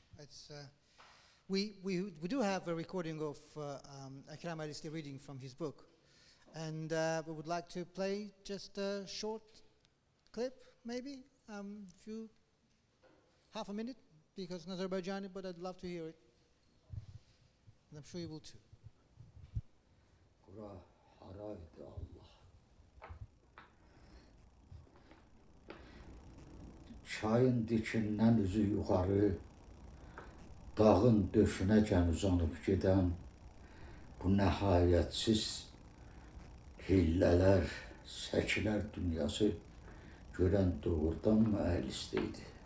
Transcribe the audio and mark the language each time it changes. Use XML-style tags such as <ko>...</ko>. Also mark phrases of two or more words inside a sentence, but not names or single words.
<en>It's, we do have a recording of Akram Aylisli reading from his book, and we would like to play just a short clip, maybe, half a minute, because it's Azerbaijani, but I'd love to hear it, and I'm sure you will too.</en> <az>Çayın dikindən üzü yuxarı, dağın döşünəcən uzanıb gedən bu nəhayətsiz hillələr, səkilər dünyası görən doğrudanmı Aylisli idi?</az>